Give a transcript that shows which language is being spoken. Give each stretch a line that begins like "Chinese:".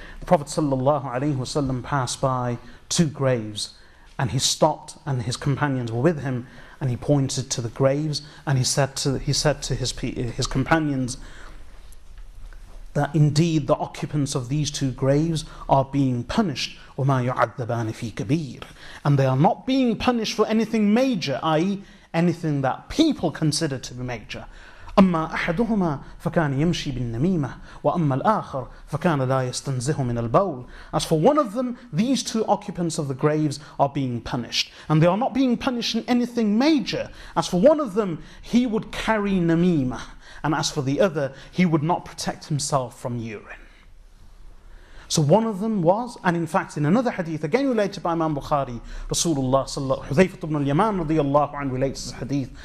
English: The Prophet sallallahu alayhi wasallam passed by two graves, and he stopped, and his companions were with him, and he pointed to the graves, and he said to his companions that indeed the occupants of these two graves are being punished,
Arabic: وَمَا يُعَذَّبَانِ فِي كَبِيرٍ,
English: and they are not being punished for anything major, i.e. anything that people consider to be major.
Arabic: أما أحدهما فكان يمشي بالنميمة وأما الآخر فكان لا يستنزه من البول.
English: As for one of them, these two occupants of the graves are being punished, and they are not being punished in anything major. As for one of them, he would carry namima, and as for the other, he would not protect himself from urine. So one of them was, and in fact in another hadith, again related by Imam Bukhari, Rasulullah sallallahu, Hudhayfah ibn al-Yaman radiyallahu anhu relates this hadith.